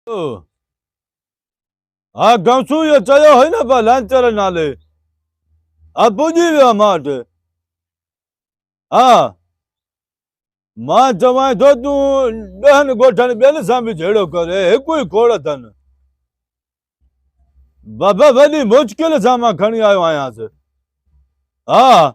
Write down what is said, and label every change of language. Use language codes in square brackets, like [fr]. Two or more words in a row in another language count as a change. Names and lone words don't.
[sd] ओ, हाँ गमसू ये चयो है ना बा लांचर नाले अब पुजी वियो मां वटि हाँ मां चवां थो तूं 10 ॻोठनि ॿियनि सां बि जहिड़ो करे हिकु ई खोड़ अथनि बाबा वॾी मुश्किल सां मां खणी आयो आहियांसि हा